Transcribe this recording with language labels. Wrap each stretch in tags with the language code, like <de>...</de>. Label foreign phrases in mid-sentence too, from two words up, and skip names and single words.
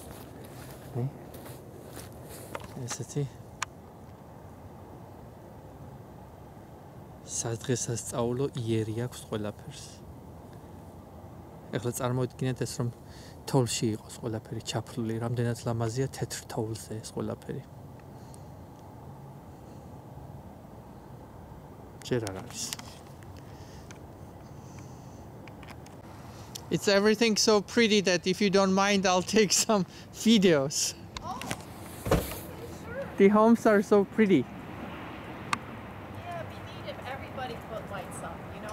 <ka>ესეთი სადღესასწაულო იერი აქვს ყველაფერს. ეხლა წარმოიდგინეთ ეს რომ თოვლში იყოს ყველაფერი ჩაფლული, რამდენად ლამაზია თეთრ თოვლზე ეს ყველაფერი. ჯერ არ არის.</ka> <en>It's everything so pretty that if you don't mind I'll take some videos. Oh, sure. The homes are so pretty. Yeah, it'd be neat if everybody put lights up, you know?</en>